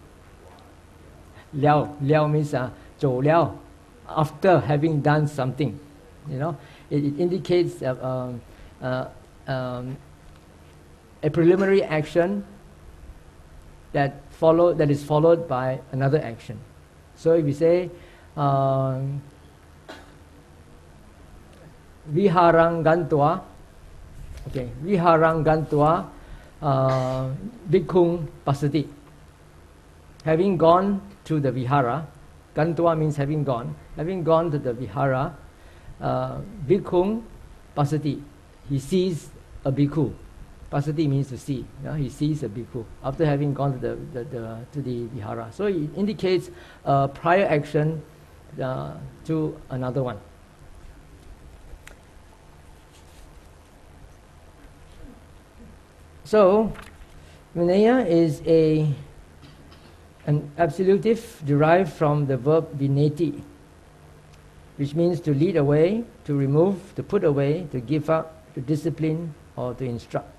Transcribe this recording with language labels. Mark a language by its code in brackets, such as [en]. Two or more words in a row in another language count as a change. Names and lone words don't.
[en] Liao means [zh] 走了, [en] after having done something. You know, it indicates a preliminary action that is followed by another action. So if you say [pi] viharang gantva, okay, viharang gantva bhikkhung pasati. [en] Having gone to the vihara, gantva means having gone to the vihara, [pi] bhikkhung pasati, [en] he sees a bhikkhu. Pasati means to see. Yeah? He sees a bhikkhu after having gone to the vihara. So it indicates a prior action to another one. So Vinaya is an absolutive derived from the verb vineti, which means to lead away, to remove, to put away, to give up, to discipline, or to instruct.